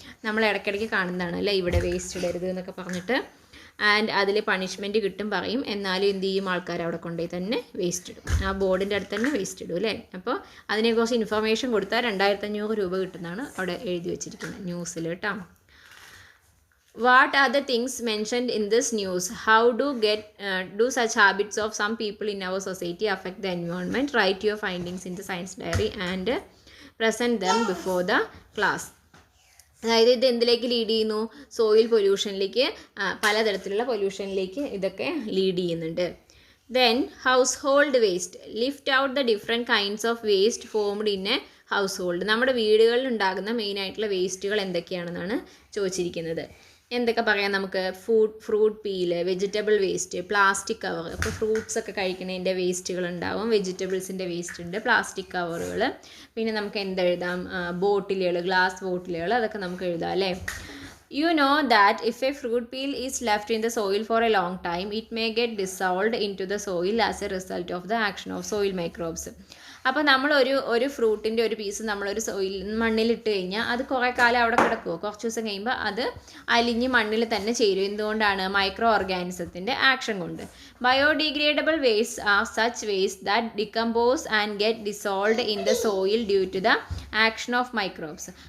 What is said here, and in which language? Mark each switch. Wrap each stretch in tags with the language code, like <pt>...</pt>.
<ml>നമ്മൾ ഇടയ്ക്കിടയ്ക്ക് കാണുന്നതാണ് അല്ലേ, ഇവിടെ വേസ്റ്റ് ഇടരുത് എന്നൊക്കെ പറഞ്ഞിട്ട്. ആൻഡ് അതിൽ പണിഷ്മെൻറ്റ് കിട്ടും പറയും. എന്നാലും എന്ത് ചെയ്യും, ആൾക്കാർ അവിടെ കൊണ്ടുപോയി തന്നെ വേസ്റ്റ് ഇടും. ആ ബോർഡിൻ്റെ അടുത്ത് തന്നെ വേസ്റ്റ് ഇടും അല്ലേ. അപ്പോൾ അതിനെക്കുറിച്ച് ഇൻഫർമേഷൻ കൊടുത്താൽ 2500 രൂപ കിട്ടുന്നതാണ് അവിടെ എഴുതി വെച്ചിരിക്കുന്നത് ന്യൂസിൽ കേട്ടോ.</ml> <en>What are the things mentioned in this news? How do such habits of some people in our society affect the environment? Write your findings in the science diary and present them before the class.</en> <ml>അതായത് ഇത് എന്തിലേക്ക് lead ചെയ്യുന്നു, soil പൊല്യൂഷനിലേക്ക്, പലതരത്തിലുള്ള പൊല്യൂഷനിലേക്ക് ഇതൊക്കെ lead ചെയ്യുന്നുണ്ട്.</ml> <en>Then household waste. List out the different kinds of waste formed in a household.</en> <ml>നമ്മുടെ വീടുകളിൽ ഉണ്ടാകുന്ന മെയിനായിട്ടുള്ള വേസ്റ്റുകൾ എന്തൊക്കെയാണെന്നാണ് ചോദിച്ചിരിക്കുന്നത്. എന്തൊക്കെ പറയാം നമുക്ക്, fruit peel, vegetable waste, plastic cover. അപ്പോൾ ഫ്രൂട്ട്സ് ഒക്കെ കഴിക്കുന്നതിൻ്റെ വേസ്റ്റുകൾ ഉണ്ടാവും, വെജിറ്റബിൾസിൻ്റെ വേസ്റ്റ് ഉണ്ട്, പ്ലാസ്റ്റിക് കവറുകൾ. പിന്നെ നമുക്ക് എന്തെഴുതാം, ബോട്ടിലുകൾ, ഗ്ലാസ് ബോട്ടിലുകൾ, അതൊക്കെ നമുക്ക് എഴുതാം അല്ലേ.</ml> <en>You know that if a fruit peel is left in the soil for a long time, it may get dissolved into the soil as a result of the action of soil microbes.</en> <ml>അപ്പോൾ നമ്മൾ ഒരു ഫ്രൂട്ടിൻ്റെ ഒരു piece നമ്മളൊരു മണ്ണിലിട്ട് കഴിഞ്ഞാൽ അത് കുറേ കാലം അവിടെ കിടക്കുമോ, കുറച്ച് ദിവസം കഴിയുമ്പോൾ അത് അലിഞ്ഞ് മണ്ണിൽ തന്നെ ചേരും. എന്തുകൊണ്ടാണ്, മൈക്രോ ഓർഗാനിസത്തിൻ്റെ ആക്ഷൻ കൊണ്ട്.</ml> <en>Biodegradable waste are such waste that decompose and get dissolved in the soil due to the action of microbes.</en>